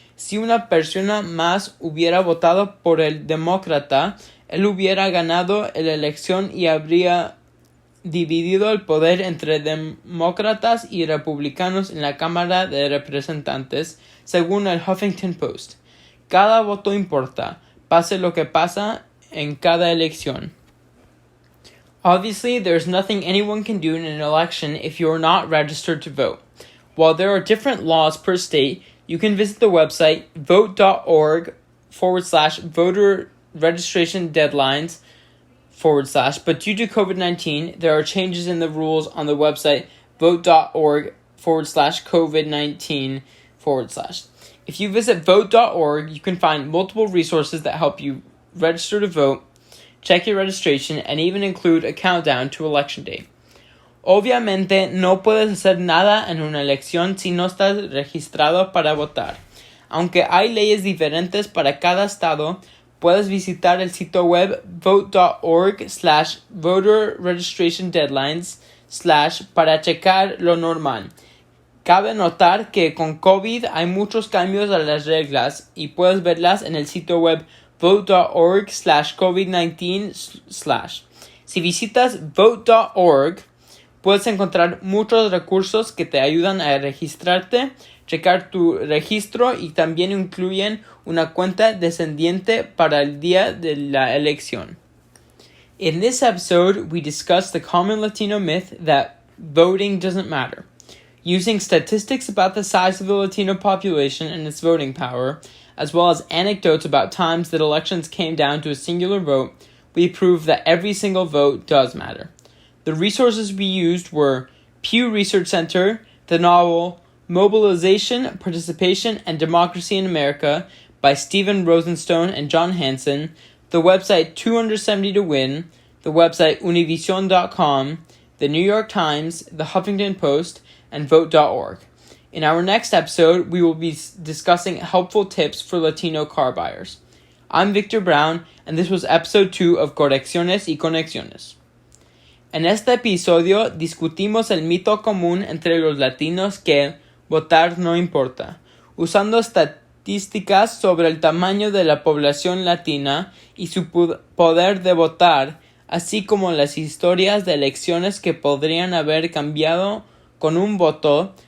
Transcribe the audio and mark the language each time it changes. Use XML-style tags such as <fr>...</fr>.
<es>Si una persona más hubiera votado por el demócrata, él hubiera ganado la elección y habría dividido el poder entre demócratas y republicanos en la Cámara de Representantes, según el Huffington Post. Cada voto importa, pase lo que pasa en cada elección.</es> <en>Obviously, there's nothing anyone can do in an election if you are not registered to vote. While there are different laws per state, you can visit the website vote.org/voter registration deadlines / but due to COVID-19, there are changes in the rules on the website vote.org/COVID-19 /. If you visit vote.org, you can find multiple resources that help you register to vote, check your registration, and even include a countdown to election day.</en> <es>Obviamente, no puedes hacer nada en una elección si no estás registrado para votar. Aunque hay leyes diferentes para cada estado, puedes visitar el sitio web vote.org/voter registration deadlines / para checar lo normal. Cabe notar que con COVID hay muchos cambios a las reglas y puedes verlas en el sitio web vote.org/COVID-19 /. Si visitas vote.org, puedes encontrar muchos recursos que te ayudan a registrarte, checar tu registro y también incluyen una cuenta descendiente para el día de la elección.</es> <en>In this episode, we discuss the common Latino myth that voting doesn't matter. Using statistics about the size of the Latino population and its voting power, as well as anecdotes about times that elections came down to a singular vote, we prove that every single vote does matter. The resources we used were Pew Research Center, the novel Mobilization, Participation, and Democracy in America by Stephen Rosenstone and John Hanson, the website 270 to Win, the website univision.com, the New York Times, the Huffington Post, and vote.org. In our next episode, we will be discussing helpful tips for Latino car buyers. I'm Victor Brown, and this was episode 2 of Correcciones y Conexiones.</en> <es>En este episodio discutimos el mito común entre los latinos que votar no importa, usando estadísticas sobre el tamaño de la población latina y su poder de votar, así como las historias de elecciones que podrían haber cambiado con un voto.</es>